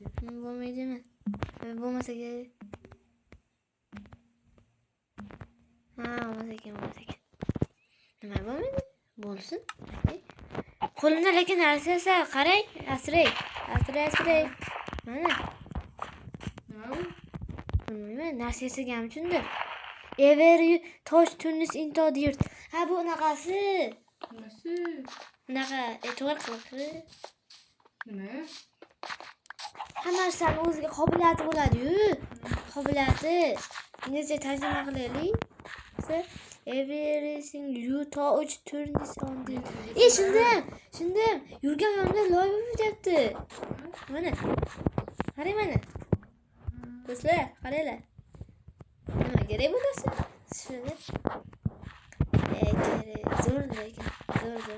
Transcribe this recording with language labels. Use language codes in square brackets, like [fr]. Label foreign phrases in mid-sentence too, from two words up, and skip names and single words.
[uz] Bo'lmaydimi? Bo'lmasa kerak. Bo'lmasa kerak. Nima bo'lmaydi? Bo'lsin. Qo'limda lekin narsa qarang, Astray. Mana. Nima bu? Bilmayman, narsa yasagan uchundir. [en] Every tosh turns into dirt. [uz] Ha, bu unaqasi. Nimasi? Unaqa e'tibor qilib. Nima? Hamma narsani o'ziga qobiliyati bo'ladi-yu. Qobiliyati. Inglizcha tarjima qilaylik. [en] Everything you touch turns on dirt. [uz] Shundim. Yurgan yo'lda loy bo'lib ketyapti. Mana. Qarang mana. Do'stlar, qaranglar. Nima kerak bo'lsa? Shuni. Kerak. Zo'r lekin. Zo'r.